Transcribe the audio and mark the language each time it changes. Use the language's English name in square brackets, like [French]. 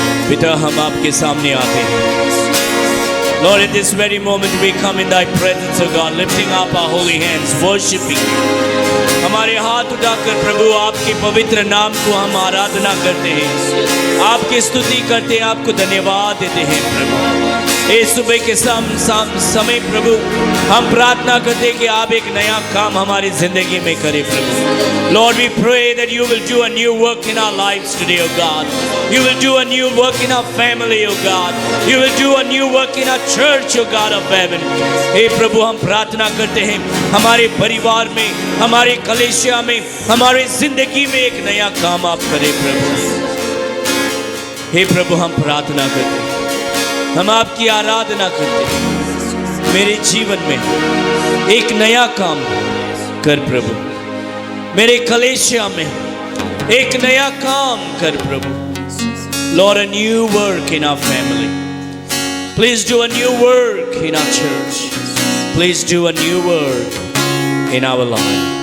[Hindi] पिता हम आपके सामने आते हैं। [English] Lord, at this very moment we come in thy presence, O God, lifting up our holy hands, worshiping you. [Hindi] हमारे हाथ उठाकर प्रभु आपके पवित्र नाम को हम आराधना करते हैं, आपकी स्तुति करते हैं, आपको धन्यवाद देते हैं प्रभु। इस सुबह के समय प्रभु हम प्रार्थना करते हैं कि आप एक नया काम हमारी जिंदगी में करें प्रभु। [English] Lord, we pray that you will do a new work in our lives today, O God. You will do a new work in our family, O God. You will do a new work in our church, O God of heaven. [Hindi] हे प्रभु हम प्रार्थना करते हैं हमारे परिवार में, हमारे कलीसिया में, हमारी जिंदगी में एक नया काम आप करें प्रभु। हे प्रभु हम प्रार्थना करते हैं, हम आपकी आराधना करते हैं। मेरे जीवन में एक नया काम कर प्रभु, मेरे कलीसिया में एक नया काम कर प्रभु। [English] Lord, a new work in our family. Please do a new work in our church. Please do a new work in our life.